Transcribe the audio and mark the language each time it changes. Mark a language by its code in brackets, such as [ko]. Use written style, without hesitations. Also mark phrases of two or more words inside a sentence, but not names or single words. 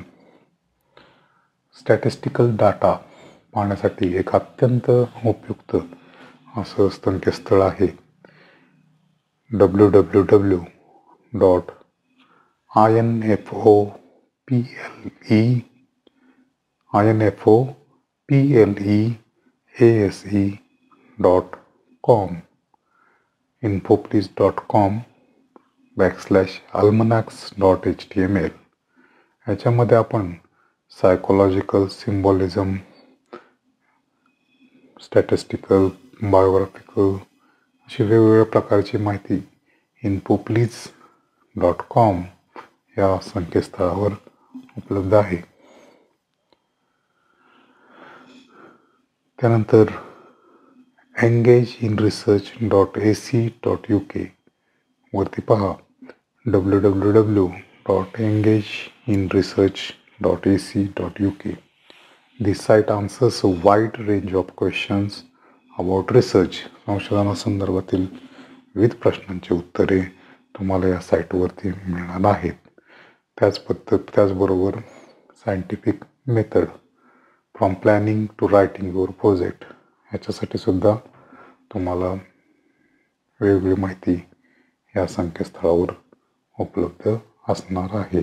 [en] statistical data [mr] पाहण्यासाठी एक अत्यंत उपयुक्त असं संकेतस्थळ आहे www.infoplease.com, infoplease.com/almanacs.html. ह्याच्यामध्ये आपण [en] psychological, symbolism, statistical, biographical [mr] अशी वेगवेगळ्या प्रकारची माहिती infoplease.com या संकेतस्थळावर उपलब्ध आहे. त्यानंतर engageinresearch.ac.uk वरती पहा. www.engageinresearch.ac.uk. [en] This site answers a wide range of questions about research. [mr] संशोधनासंदर्भातील विविध प्रश्नांची उत्तरे तुम्हाला या साईटवरती मिळणार आहेत. त्याचबरोबर [en] scientific method from planning to writing your project [mr] ह्याच्यासाठी सुद्धा तुम्हाला वेगवेगळी माहिती या संकेतस्थळावर उपलब्ध असणार आहे.